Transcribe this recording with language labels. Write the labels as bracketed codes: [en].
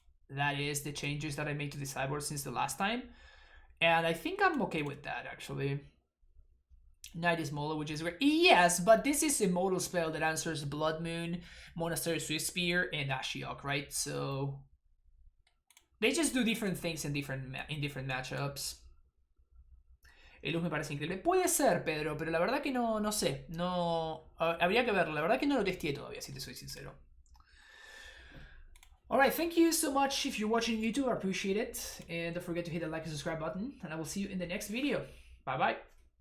[en] That is the changes that I made to the sideboard since the last time. And I think I'm okay with that, actually. Night is Mono, which is great. Yes, but this is a modal spell that answers Blood Moon, Monastery Swift Spear, and Ashiok, right? So they just do different things in different matchups. [es] El luz me parece increíble. Puede ser, Pedro, pero la verdad que no sé. No, habría que verlo. La verdad que no lo testé todavía, si te soy sincero. [en] Alright, thank you so much if you're watching YouTube. I appreciate it. And don't forget to hit the like and subscribe button. And I will see you in the next video. Bye-bye.